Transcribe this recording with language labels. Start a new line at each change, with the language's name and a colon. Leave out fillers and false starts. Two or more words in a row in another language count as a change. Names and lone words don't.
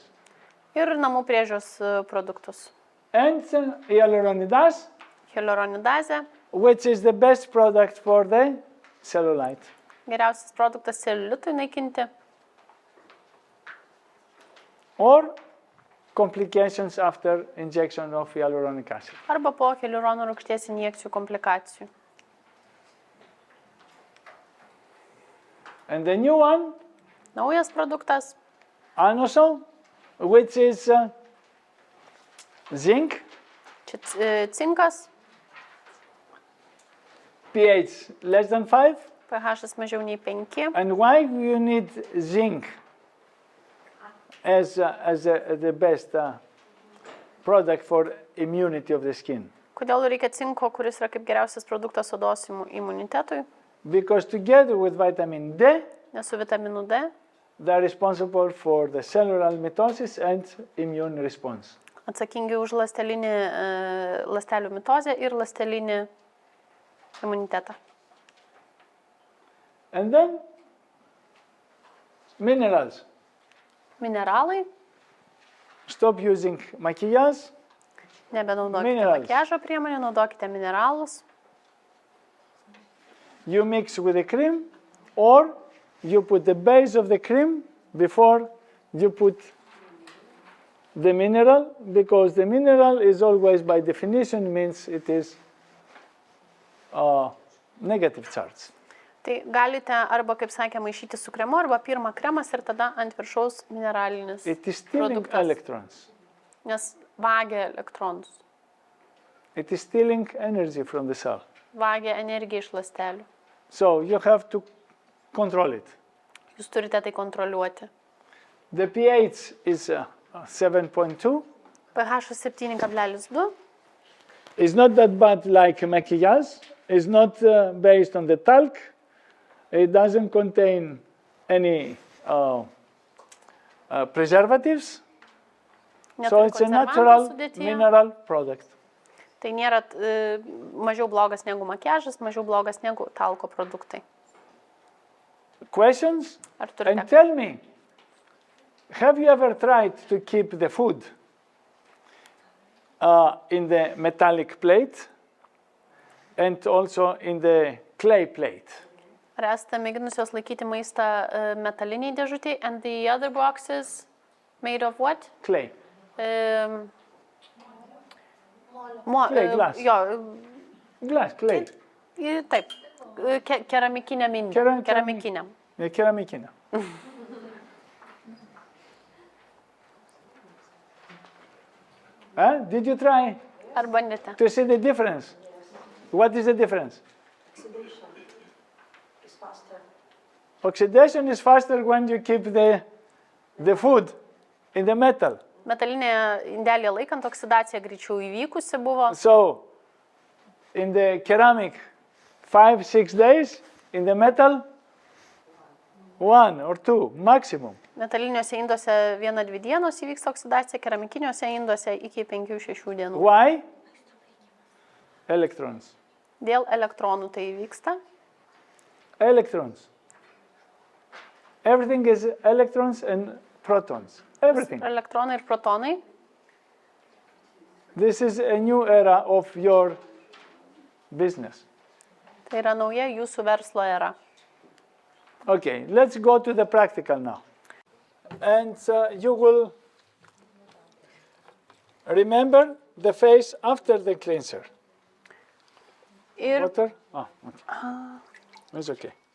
Lithuanian: Ir namų priežiūros produktus.
English: And hyaluronidase,
Lithuanian: Hialuronidazė,
English: which is the best product for the cellulite.
Lithuanian: geriausias produktas celiulitui naikinti.
English: Or complications after injection of hyaluronic acid.
Lithuanian: Arba po hialurono rūgšties injekcijų komplikacijų.
English: And the new one,
Lithuanian: Naujas produktas, anosol,
English: which is zinc,
Lithuanian: čia cinkas,
English: pH less than 5.
Lithuanian: pH mažiau nei 5.
English: And why you need zinc as the best product for immunity of the skin?
Lithuanian: Kodėl reikia cinko, kuris yra kaip geriausias produktas odos imunitetui?
English: Because together with vitamin D,
Lithuanian: Nes su vitaminu D
English: they are responsible for the cellular mitosis and immune response.
Lithuanian: atsakingi už ląstelių mitozę ir ląstelinį imunitetą.
English: And then minerals.
Lithuanian: Mineralai,
English: Stop using maquillage.
Lithuanian: nebenaudokite
English: Minerals.
Lithuanian: makiažo priemonę, naudokite mineralus.
English: You mix with the cream, or you put the base of the cream before you put the mineral, because the mineral is always, by definition, means it is negative charge.
Lithuanian: Tai galite arba, kaip sakė, maišyti su kremu, arba pirmą kremas ir tada ant viršaus mineralinis
English: It is stealing
Lithuanian: produktas.
English: electrons.
Lithuanian: Nes vagia elektronus.
English: it is stealing energy from the cell.
Lithuanian: Vagia energiją iš ląstelių.
English: So you have to control it.
Lithuanian: Jūs turite tai kontroliuoti.
English: The pH is 7.2.
Lithuanian: pH 7,2.
English: It's not that bad like maquillage. It's not based on the talc. It doesn't contain any preservatives. So it's a natural mineral product.
Lithuanian: Tai nėra mažiau blogas negu makiažas, mažiau blogas negu talko produktai.
English: Questions?
Lithuanian: Ar turite?
English: And tell me, have you ever tried to keep the food in the metallic plate and also in the clay plate?
Lithuanian: Ar esate mėginusios laikyti maistą metaliniai dėžutėj,
English: and the other boxes made of what? Clay. Clay, glass.
Lithuanian: Jo,
English: Glass, clay.
Lithuanian: taip, keramikinė mindė. Keramikinė. Keramikinę.
English: Did you try
Lithuanian: Ar bandėte?
English: to see the difference? What is the difference? Oxidation is faster. Oxidation is faster when you keep the food in the metal.
Lithuanian: Metalinė indelė laikant oksidacija greičiau įvykusi buvo.
English: So, in the ceramic, 5-6 days, in the metal, 1 or 2 maximum.
Lithuanian: Metaliniuose induose 1-2 dienos įvyksta oksidacija, keramikiniuose induose iki 5-6 dienų.
English: Why? Electrons.
Lithuanian: Dėl elektronų tai įvyksta.
English: Electrons. Everything is electrons and protons. Everything.
Lithuanian: Elektronai ir protonai.
English: This is a new era of your business.
Lithuanian: Tai yra nauja jūsų verslo era.
English: Okay, let's go to the practical now. And you will remember the phase after the cleanser.
Lithuanian: Ir,
English: Water? Okay. It's okay.